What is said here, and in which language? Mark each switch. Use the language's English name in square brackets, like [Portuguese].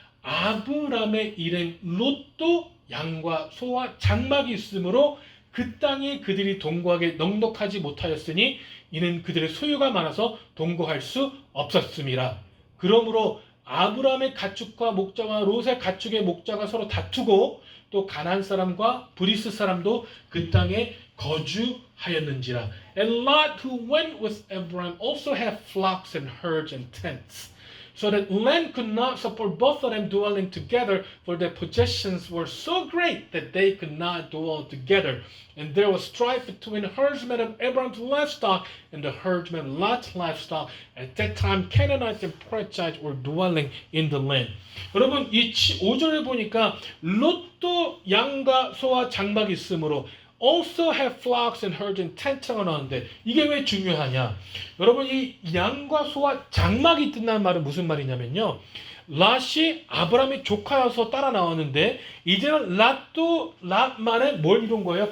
[Korean] 아브람의 일행 롯도 양과 소와 장막이 있으므로 그 땅에 그들이 동거하게 넉넉하지 못하였으니 이는 그들의 소유가 많아서 동거할 수 없었음이라. 그러므로 아브람의 가축과 목자와 롯의 가축의 목자가 서로 다투고 또 가나안 사람과 브리스 사람도 그 땅에 거주하였는지라. [English] And Lot who went with Abraham also had flocks and herds and tents. So that land could not support both of them dwelling together, for their possessions were so great that they could not dwell together. And there was strife between the herdsmen of Abraham's livestock and the herdsmen of Lot's livestock. At that time, Canaanites and Perizzites were dwelling in the land. [Korean] 여러분, 이 5절에 보니까 롯도 양과 소와 장막이 있으므로 [English] also have flocks and herds and tents [Korean] 가 나오는데 이게 왜 중요하냐? 여러분, 이 양과 소와 장막이 있다는 말은 무슨 말이냐면요, 랏이 아브라함의 조카여서 따라 나왔는데 이제는 랏만의 뭘 이룬 거예요?